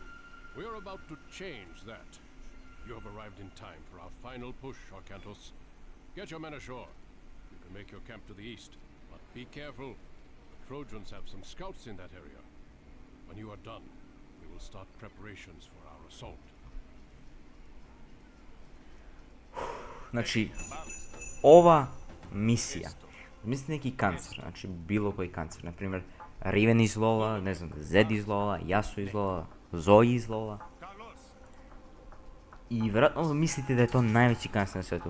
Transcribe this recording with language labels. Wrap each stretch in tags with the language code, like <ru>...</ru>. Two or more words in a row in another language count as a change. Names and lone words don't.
<en>We are about to change that. You have arrived in time for our final push, Arkantos. Get your men ashore. You can make your camp to the east, but be careful. The Trojans have some scouts in that area. When you are done, we will start preparations for our assault.</en> <hr>Znači, ova misija, mislim neki kancer, znači bilo koji kancer, na primjer Riven iz Lola, ne znam, Zed iz Lola, Yasuo iz Lola, Zoe iz Lola. I vjerojatno mislite da je to najveći kancer na svijetu.</hr>